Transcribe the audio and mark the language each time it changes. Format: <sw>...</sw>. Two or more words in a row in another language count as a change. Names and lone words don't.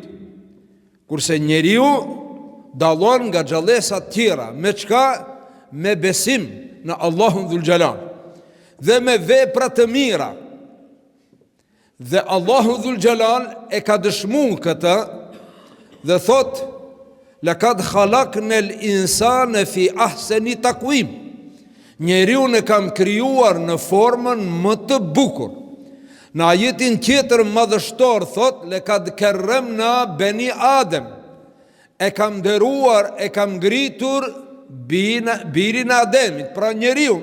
<sq>Kurse njeriu dallon nga gjallësat tjera, me çka? Me besim në Allahun Dhul Xhelal dhe me vepra të mira. Dhe Allahu Dhul Xhelal e ka dëshmuar këtë dhe thot:</sq> <ar>"لقد خلقنا الإنسان في أحسن تقويم."</ar> <sq>Njeriu e kam krijuar në formën më të bukur. Në ajetin tjetër madhështor thot:</sq> <ar>"لقد كرمنا بني آدم."</ar> <sq>E kam nderuar, e kam ngritur birin e Ademit, pra njeriu.</sq>